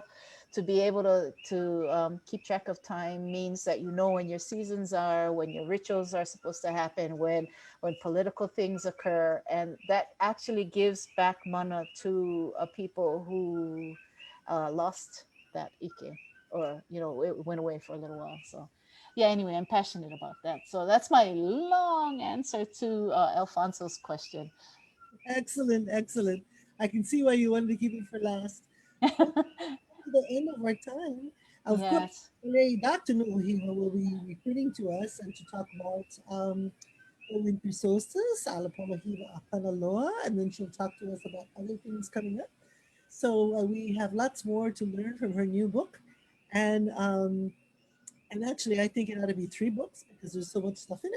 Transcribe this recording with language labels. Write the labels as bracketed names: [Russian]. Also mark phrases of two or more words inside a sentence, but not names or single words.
[English] To be able to keep track of time means that you know when your seasons are, when your rituals are supposed to happen, when political things occur, and that actually gives back mana to a people who lost that ike, or it went away for a little while. So yeah, anyway, I'm passionate about that. So that's my long answer to Alfonso's question. Excellent, excellent. I can see why you wanted to keep it for last. To the end of our time. Of course, Yes. today Dr. Nuʻuhiwa will be repeating to us and to talk about the winter solstice, Alapolahiwa Akanaloa, and then she'll talk to us about other things coming up. So we have lots more to learn from her new book, and actually I think it ought to be 3 books because there's so much stuff in it.